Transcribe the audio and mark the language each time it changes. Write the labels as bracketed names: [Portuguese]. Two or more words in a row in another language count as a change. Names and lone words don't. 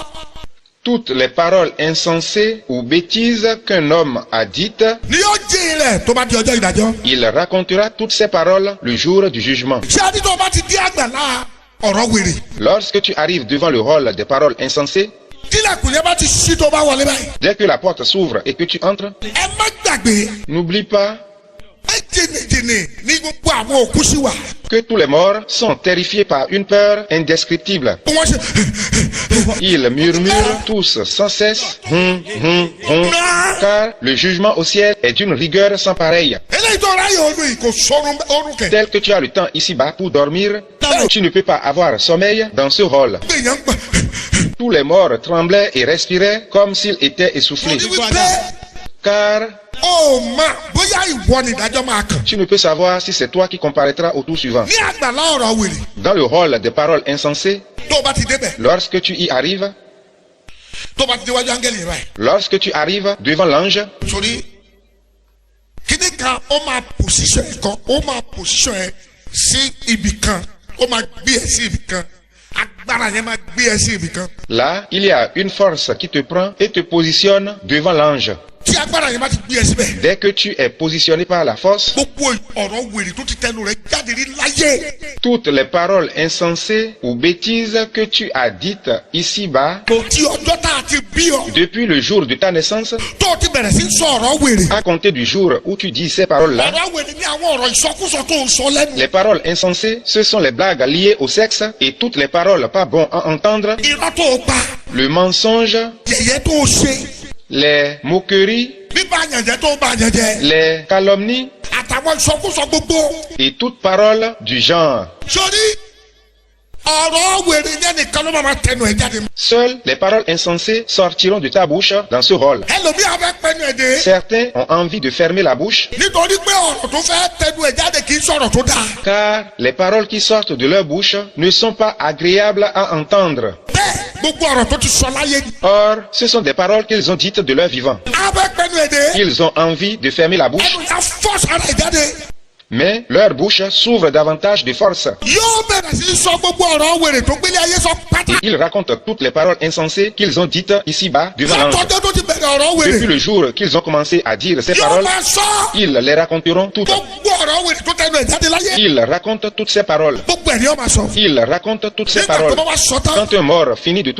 [French] toutes les paroles insensées ou bêtises qu'un homme a dites, [Yoruba] ni yóò jí ilẹ̀ tó bá di ọjọ́ ìdájọ́. [French] il racontera toutes ces paroles le jour du jugement. [Yoruba] ṣé a ní tó o bá ti dé àgbàlá ọ̀rọ̀ wèrè. [French] Lorsque tu arrives devant le hall des paroles insensées, [Yoruba] tílẹ̀kùn yẹn bá ti ṣí tó o bá wọlé báyìí. [French] dès que la porte s'ouvre et que tu entres, [Yoruba] ẹ má gbàgbé. [French] n'oublie pas [Yoruba] ẹ jìnnìjìnnì ní gbogbo àwọn òkú sí wa. [French] que tous les morts sont terrifiés par une peur indescriptible. [Yoruba] bí wọ́n ṣe. [French] Ils murmurent tous sans cesse, car le jugement au ciel est d'une rigueur sans pareille. [Yoruba] eléyìí tó ráyè ọdún yìí kò sọrun ọrùn kẹ. [French] Tel que tu as le temps ici-bas pour dormir, tu ne peux pas avoir sommeil dans ce hall. [Yoruba] gbèyàn ń gbà. [French] Tous les morts tremblaient et respiraient comme s'ils étaient essoufflés. [Yoruba] wípé [French] Car [Yoruba] ó mà bóyá ìwọ ni ìdájọ́ máa kàn. [French] Tu ne peux savoir si c'est toi qui comparaîtras au tour suivant. [Yoruba] ní àgbàlá ọ̀rọ̀ wèrè. [French] Dans le hall des paroles insensées, [Yoruba] tó o bá ti débẹ̀. [French] lorsque tu y arrives, [Yoruba] tó o bá ti déwájú áńgẹ́lì rẹ̀. [French] lorsque tu arrives devant l'ange, [Yoruba] sori kíni kan ó máa pòsíṣọ̀ ẹ̀ kan ó máa pòsíṣọ̀ ẹ̀ sí ibì kan ó máa gbé ẹ̀ sí ibì kan agbára yẹn máa gbé ẹ̀ sí ibì kan. [French] là, il y a une force qui te prend et te positionne devant l'ange. [Yoruba] tí agbára yẹn bá ti gbé ẹ̀ síbẹ̀. [French] Dès que tu es positionné par la force, [Yoruba] gbogbo ọ̀rọ̀ wèrè tó ti tẹnu rẹ̀ jáde rí láyé. [French] toutes les paroles insensées ou bêtises que tu as dites ici-bas, [Yoruba] kò tí ọjọ́ tá a ti bí ọ. [French] depuis le jour de ta naissance, [Yoruba] tó o ti bẹ̀rẹ̀ sí sọ ọ̀rọ̀ wèrè. [French] à compter du jour où tu dis ces paroles-là, [Yoruba] ọ̀rọ̀ wèrè ní àwọn ọ̀rọ̀ ìsọkúsọ tó ń sọ lẹ́nu. [French] les paroles insensées, ce sont les blagues liées au sexe et toutes les paroles pas bon à entendre, [Yoruba] irọ́ tó o pa. [French] le mensonge, [Yoruba] yẹ̀yẹ́ tó o ṣe. [French] les moqueries, [Yoruba] bíbá àyànjẹ́ tó o bá àyànjẹ́. [French] les calomnies [Yoruba] àtàwọn ìsọkúsọ gbogbo. [French] et toute parole du genre. [Yoruba] sori ọ̀rọ̀ wèrè yẹn nìkan ló máa tẹnu ẹ̀ jáde. [French] Seules les paroles insensées sortiront de ta bouche dans ce rôle. [Yoruba] ẹlòmíì abẹ́ pẹ́nu ẹ̀ dé. [French] Certains ont envie de fermer la bouche [Yoruba] nítorí pé ọ̀rọ̀ tó fẹ́ tẹnu ẹ̀ jáde kì í sọ̀rọ̀ tó dáa. [French] car les paroles qui sortent de leur bouche ne sont pas agréables à entendre. [Yoruba] bẹ́ẹ̀ gbogbo ọ̀rọ̀ tó ti sọ láyé ni. [French] Or, ce sont des paroles qu'ils ont dites de leur vivant. [Yoruba] abẹ́ pẹ́nu ẹ̀ dé. [French] Ils ont envie de fermer la bouche, [Yoruba] ẹnu yà fọ́ọ̀sì ara ẹ̀ jáde. [French] mais leur bouche s'ouvre davantage de force. [Yoruba] yóò bẹ̀rẹ̀ sí sọ gbogbo ọ̀rọ̀ wèrè tó gbélé ayé sọ pátá. [French] Ils racontent toutes les paroles insensées qu'ils ont dites ici-bas devant l'ange. [Yoruba] látọjọ́ tó ti bẹ̀rẹ̀ ọ̀rọ̀ wèrè. [French] Depuis le jour qu'ils ont commencé à dire ces [Yoruba] yóò [French] paroles, [Yoruba] máa sọ. [French] ils les raconteront toutes. [Yoruba] gbogbo ọ̀rọ̀ wèrè tó tẹnu ẹ̀ jáde láyé. [French] Ils racontent toutes ces paroles. [Yoruba] gbogbo ẹ̀ ni yóò máa sọ. [French] Ils racontent toutes ces [Yoruba] nígbà tó [French] paroles. [Yoruba] bá wá sọ tán. [French] Quand un mort finit de tout